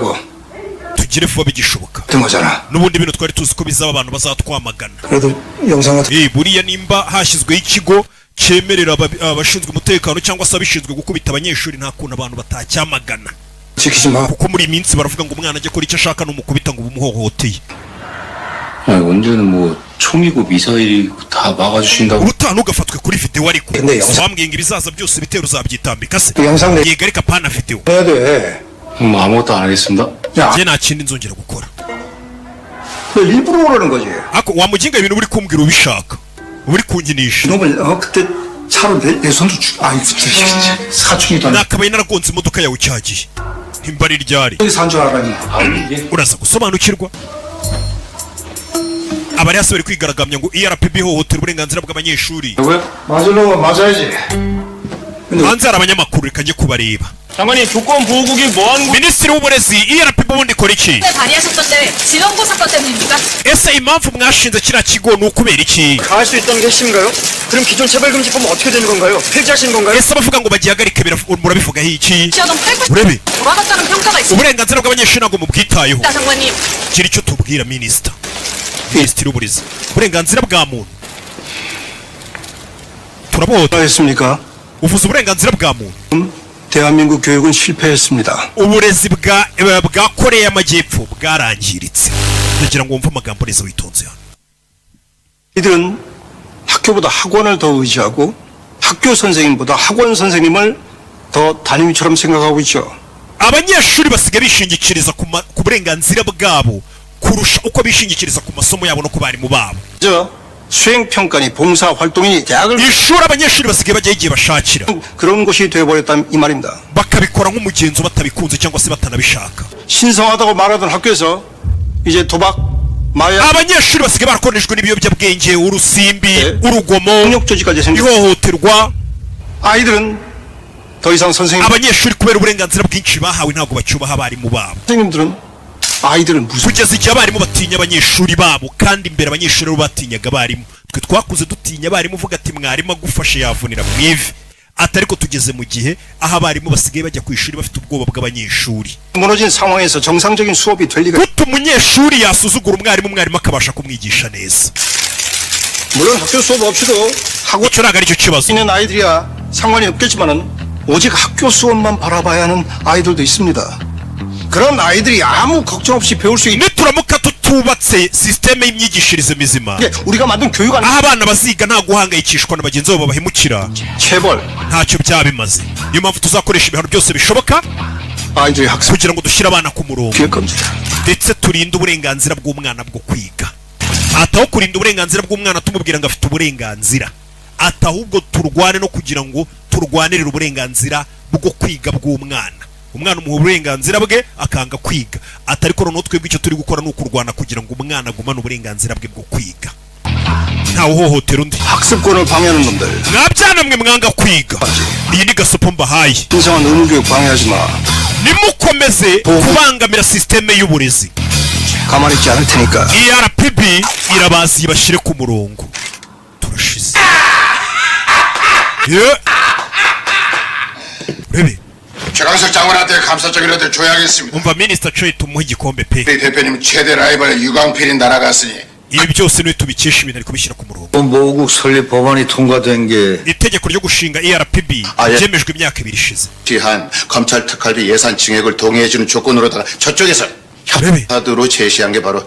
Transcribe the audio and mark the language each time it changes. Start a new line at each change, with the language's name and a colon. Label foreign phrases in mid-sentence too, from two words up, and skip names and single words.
Kinyarwanda: Tugire vuba bigishoboka. Nubundi bino twari tuzi ko bizaba abantu bazatwamagana. Buriya nimba hashyizweho ikigo cyemerera abashinzwe umutekano cyangwa se abishinzwe gukubita abanyeshuri, nta kuntu abantu batacyamagana. Kuko muri minsi baravuga ngo umwana ajye kora icyo ashaka n'umukubita ngo bumuhohoteye.
Korean: 언제는 뭐 총이고 미사일이 다 막아주신다고.
Kinyarwanda: ubutaha ugafatwe kuri video ariko bambwiye ngo ibizaza byose bitero uzabyitambika se. Yega ariko apana video.
Korean: 뭐 아무것도 안 하겠습니다.
Kinyarwanda: 제 nta kindi nzongera gukora.
Korean: 너 일부러 그러는 거지.
Kinyarwanda: ako wamuginga ibintu uri kumbwira ubishaka, uri kunyinisha.
Korean: 놈을 그때 차로 내 손도 아이 사춘기도
Kinyarwanda: nakabaye naragonze imodoka yawe cyagiye imbari ryari
Korean: 산 줄 알았니?
Kinyarwanda: uraza gusobanukirwa. abari hasi bari kwigaragambya ngo ERPB hohotera uburenganzira bw'abanyeshuri.
Korean: 맞을 놈은 맞아야지.
Kinyarwanda: hanze hari abanyamakuru, reka njye kubareba.
Korean: 장관님, 조건 보호국이 뭐하는
Kinyarwanda: Minisitiri w'uburezi, ERPB ubundi ikora iki?
Korean: 발의하셨던데 지원고 사건 때문입니까?
Kinyarwanda: ese impamvu mwashinze kiriya kigo ni ukubera iki?
Korean: 가할 수 있다는 게 핵심인가요? 그럼 기존 체벌금지법은 어떻게 되는 건가요? 폐지하시는 건가요?
Kinyarwanda: ese abavuga ngo bagihagarike murabivugaho iki?
Korean: 시어동 8군
Kinyarwanda: urebe
Korean: 돌아갔다는 평가가 있습니다.
Kinyarwanda: uburenganzira bw'abanyeshuri ntabwo mubwitayeho.
Korean: 장관님,
Kinyarwanda: gira icyo tubwira Minisitiri w'uburezi, uburenganzira bwa muntu turabohota.
Korean: 했습니까?
Kinyarwanda: uvuze uburenganzira bwa muntu.
Korean: 대한민국 교육은 실패했습니다.
Kinyarwanda: uburezi bwa Korea y'Amajyepfo bwarangiritse. ndagira ngo wumve amagambo neza witonze hano.
Korean: 이들은 학교보다 학원을 더 의지하고 학교 선생님보다 학원 선생님을 더 담임처럼 생각하고 있죠.
Kinyarwanda: abanyeshuri basigaye bishingikiriza ku burenganzira bwabo kurusha uko bishingikiriza ku masomo yabo no ku barimu babo.
Korean: 수행평가니 봉사활동이 대학을
Kinyarwanda: ishuri abanyeshuri basigaye bajya igihe bashakira,
Korean: 그런 곳이 되어버렸다 이 말입니다.
Kinyarwanda: bakabikora nk'umugenzo batabikunze cyangwa se batanabishaka.
Korean: 신성하다고 말하던 학교에서 이제 도박, 마약,
Kinyarwanda: abanyeshuri basigaye barakoreshwa n'ibiyobyabwenge, urusimbi, urugomo,
Korean: 폭력조직까지 생겼.
Kinyarwanda: ihohoterwa.
Korean: 아이들은 더 이상
Kinyarwanda: abanyeshuri kubera uburenganzira bwinshi bahawe ntabwo bacyubaha abarimu babo.
Korean: 선생님들은 아이들은 무슨
Kinyarwanda: kugeza igihe abarimu batinya abanyeshuri babo, kandi imbere abanyeshuri bo batinyaga abarimu. twe twakuze dutinya abarimu, uvuga ati mwarimu agufashe yavunira mu ivi. ariko tugeze mu gihe aho abarimu basigaye bajya ku ishuri bafite ubwoba bw'abanyeshuri.
Korean: 무너진 상황에서 정상적인 수업이 될 리가.
Kinyarwanda: gute umunyeshuri yasuzugura umwarimu akabasha kumwigisha neza?
Korean: 물론 학교 수업 없이도 하고
Kinyarwanda: icyo ntabwo aricyo kibazo.
Korean: 있는 아이들이야 상관이 없겠지만은 오직 학교 수업만 바라봐야 하는 아이들도 있습니다. 그런 아이들이 아무 걱정 없이 배울 수 있는.
Kinyarwanda: nituramuka tutubatse sisiteme y'imyigishirize mizima,
Korean: 우리가 만든 교육 안.
Kinyarwanda: aho abana baziga nta guhangayikishwa na bagenzi babo babahemukira,
Korean: 체벌.
Kinyarwanda: ntacyo byaba bimaze. niyo mpamvu tuzakoresha ibihano byose bishoboka
Korean: 아이들의 학습
Kinyarwanda: kugira ngo dushyire abana ku murongo,
Korean: 기획 겁니다.
Kinyarwanda: ndetse turinde uburenganzira bw'umwana bwo kwiga. ataho kurinda uburenganzira bw'umwana tumubwira ngo afite uburenganzira, atahubwo turwane no kugira ngo turwanirire uburenganzira bwo kwiga bw'umwana. umwana umuha uburenganzira bwe akanga kwiga, atariko noneho twebwe icyo turi gukora ni ukurwana kugira ngo umwana agumane uburenganzira bwe bwo kwiga, ntawe uhohotera undi.
Korean: 학습권을 방해하는 놈들.
Kinyarwanda: mwabyana mwe mwanga kwiga, iyi ni gasopo mbahaye.
Korean: 신성한 의무교육 방해하지 마.
Kinyarwanda: nimukomeze kubangamira sisiteme y'uburezi,
Korean: 가만히 있지 않을 테니까.
Kinyarwanda: ERPB irabazi ibashyire ku murongo. turashize. urebe
Korean: 최강석 장관한테 감사적인 의뢰를 줘야겠습니다.
Kinyarwanda: umva Minisita Choi tumuha igikombe pe.
Korean: 우리 대표님 최대 라이벌 유광필이 날아갔으니
Kinyarwanda: ibi byose niwe tubikesha ibintu ari kubishyira ku murongo.
Korean: 모국 설립 법안이 통과된 게
Kinyarwanda: itegeko ryo gushinga ERPB ryemejwe imyaka 2 ishize.
Korean: 시한 검찰 특활비 예산 증액을 동의해주는 조건으로다가 저쪽에서 협파도로 제시한 게 바로